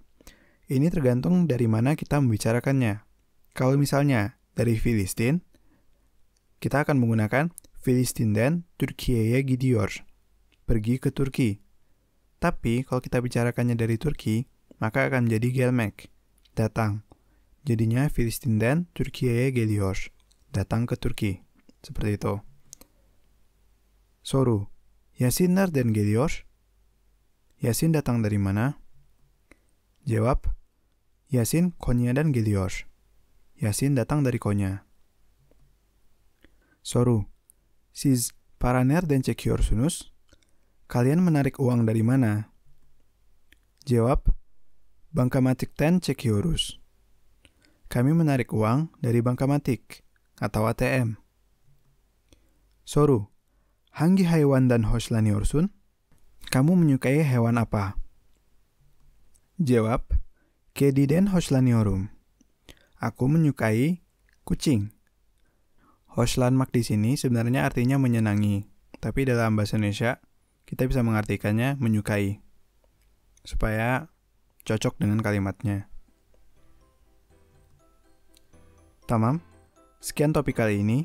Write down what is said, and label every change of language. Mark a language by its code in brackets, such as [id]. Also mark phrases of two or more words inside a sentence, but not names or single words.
[id] Ini tergantung dari mana kita membicarakannya. Kalau misalnya dari Filistin, kita akan menggunakan [tr] Filistin'den Türkiye'ye gidiyor, [id] pergi ke Turki. Tapi kalau kita bicarakannya dari Turki, maka akan menjadi gelmek, datang. [tr] Jadinya Filistin'den Türkiye'ye geliyor, [id] datang ke Turki. Seperti itu. [tr] Soru, Yasin nereden geliyor? [id] Yasin datang dari mana? Jawab, [tr] Yasin Konya'dan geliyor. [id] Yasin datang dari Konya. [tr] Soru, siz para nereden çekiyorsunuz? [id] Kalian menarik uang dari mana? Jawab, [tr] bankamatikten çekiyoruz. [id] Kami menarik uang dari bankamatik atau ATM. [tr] Soru, hangi hayvandan hoşlanıyorsun? [id] Kamu menyukai hewan apa? Jawab, [tr] kediden hoşlanıyorum. [id] Aku menyukai kucing. Hoşlanmak di sini sebenarnya artinya menyenangi, tapi dalam bahasa Indonesia kita bisa mengartikannya menyukai, supaya cocok dengan kalimatnya. Tamam, sekian topik kali ini.